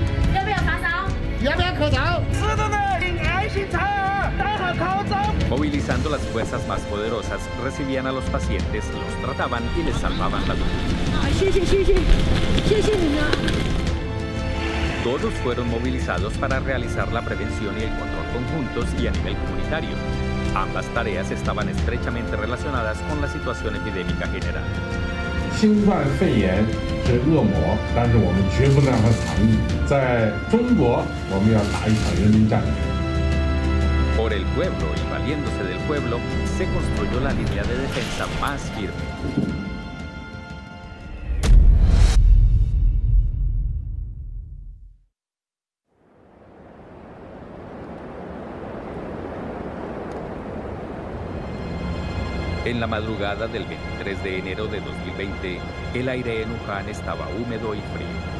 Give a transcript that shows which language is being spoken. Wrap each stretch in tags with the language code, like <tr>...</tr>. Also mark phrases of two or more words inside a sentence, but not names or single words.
<es>Movilizando las fuerzas más poderosas, recibían a los pacientes, los trataban y les salvaban la vida. Todos fueron movilizados para realizar la prevención y el control conjuntos y a nivel comunitario. Ambas tareas estaban estrechamente relacionadas con la situación epidémica general.</es> <zh>新冠肺炎是恶魔，但是我们绝不能让它藏匿。在中国，我们要打一场人民战争。</zh> <es>Por el pueblo y valiéndose del pueblo, se construyó la línea de defensa más firme. En la madrugada del 23 de enero de 2020, el aire en Wuhan estaba húmedo y frío.</es>